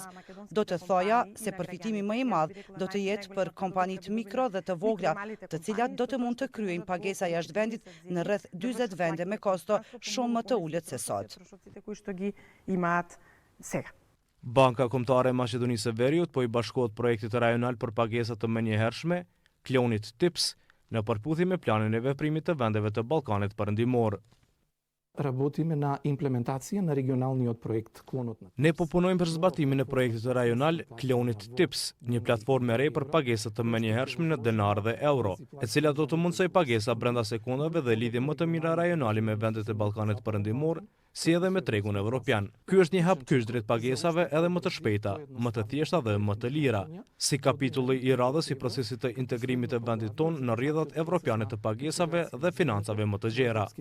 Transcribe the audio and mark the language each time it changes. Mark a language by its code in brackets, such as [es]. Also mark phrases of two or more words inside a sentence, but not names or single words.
[sq] Do të thoja se përfitimi më i madh do të jetë për kompanitë mikro dhe të vogla, të cilat do të mund të kryejnë pagesa jashtë vendit në rreth 40 vende me kosto shumë më të ulët se sot. Banka Kombëtare e Maqedonisë së Veriut po i bashkohet projektit rajonal për pagesa të menjëhershme, klonit TIPS, në përputhje me planin e veprimit të vendeve të Ballkanit Perëndimor. [mk] Работиме на имплементација на регионалниот проект Клонот. [sq] Ne po punojmë për zbatimin e projektit rajonal Klonit TIPS, një platformë e re për pagesa të menjëhershme në denar dhe euro, e cila do të mundsojë pagesa brenda sekondave dhe lidhje më të mira rajonale me vendet e Ballkanit Perëndimor, si edhe me tregun evropian. Ky është një hap kyç drejt pagesave edhe më të shpejta, më të thjeshta dhe më të lira, si kapitulli i radhës i procesit të integrimit të vendit tonë në rrjedhat evropiane të pagesave dhe financave më të gjera.